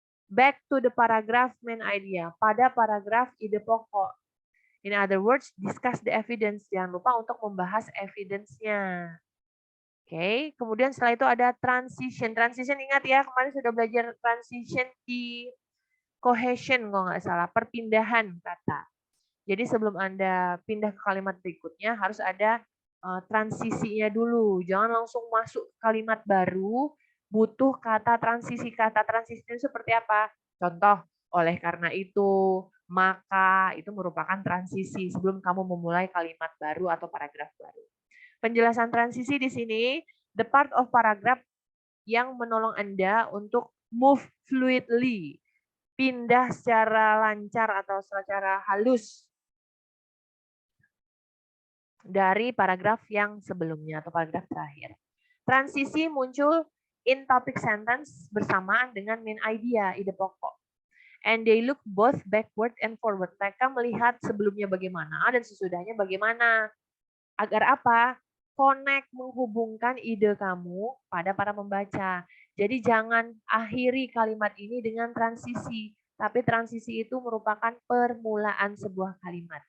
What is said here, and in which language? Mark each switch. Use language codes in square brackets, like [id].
[en] Back to the paragraph main idea. [id] Pada paragraf ide pokok. [en] In other words, discuss the evidence. [id] Jangan lupa untuk membahas evidence-nya. Oke, kemudian setelah itu ada transition. Transition ingat ya, kemarin sudah belajar transition di cohesion kalau nggak salah, perpindahan kata. Jadi sebelum Anda pindah ke kalimat berikutnya harus ada transisinya dulu. Jangan langsung masuk kalimat baru, butuh kata transisi. Kata transisi itu seperti apa? Contoh, oleh karena itu, maka itu merupakan transisi sebelum kamu memulai kalimat baru atau paragraf baru. Penjelasan transisi di sini, [en] the part of paragraph [id] yang menolong Anda untuk [en] move fluidly, [id] pindah secara lancar atau secara halus dari paragraf yang sebelumnya atau paragraf terakhir. Transisi muncul [en] in topic sentence [id] bersamaan dengan main idea, ide pokok. [en] And they look both backward and forward. [id] Mereka melihat sebelumnya bagaimana dan sesudahnya bagaimana. Agar apa? Connect, menghubungkan ide kamu pada para pembaca. Jadi jangan akhiri kalimat ini dengan transisi. Tapi transisi itu merupakan permulaan sebuah kalimat.